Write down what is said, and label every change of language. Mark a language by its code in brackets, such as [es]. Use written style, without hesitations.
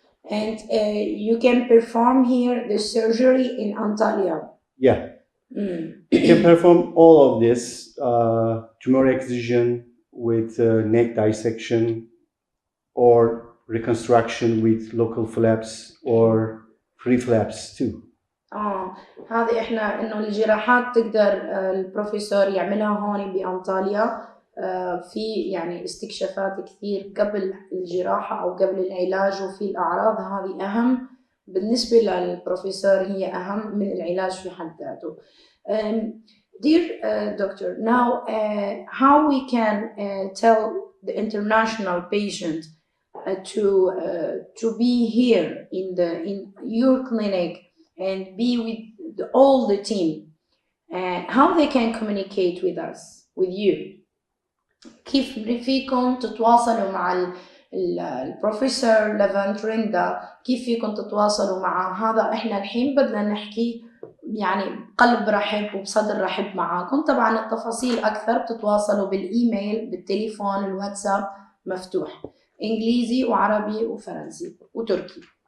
[en] And you can perform here the surgery in Antalya. Yeah. You can perform all of this, tumor excision with neck dissection or reconstruction with local flaps or free flaps too. [ar] هذه احنا انه الجراحات تقدر البروفيسور يعملها هون بأنطاليا. في يعني استكشافات كثير قبل الجراحة أو قبل العلاج، وفي الأعراض هذه أهم بالنسبة للبروفيسور، هي أهم من العلاج في حد ذاته. [en] Dear doctor, now how we can tell the international patient to be here in your clinic and be with all the team, how they can communicate with us, with you. [ar] كيف فيكم تتواصلوا مع البروفيسور ليفانت ريندا؟ كيف فيكم تتواصلوا مع هذا؟ احنا الحين بدنا نحكي يعني بقلب رحب وبصدر رحب معاكم. طبعا التفاصيل اكثر بتتواصلوا بالايميل، بالتليفون، الواتساب مفتوح، انجليزي وعربي وفرنسي وتركي.